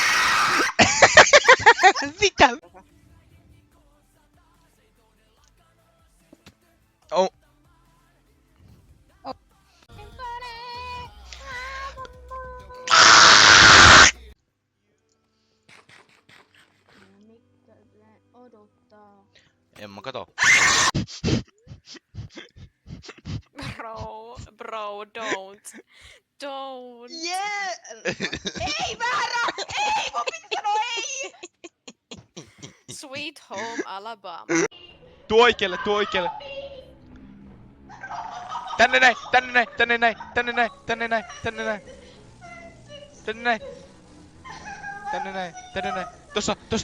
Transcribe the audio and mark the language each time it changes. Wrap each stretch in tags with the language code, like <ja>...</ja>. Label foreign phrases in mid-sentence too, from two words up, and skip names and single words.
<fi>Mitä? Oh. Odottaa. En mä kato.</fi> <en>Bro, don't. Don't. Yeah!</en> <fi>Ei väärä! Ei! Mun piti sanoa ei! Sweet Home Alabama. Tuo oikealle, tuo oikealle. Tänne näin, tänne näin, tänne näin, tänne näin, tänne näin, tänne näin. Tänne näin. Tänne näin, tänne näin. Tossa.</fi>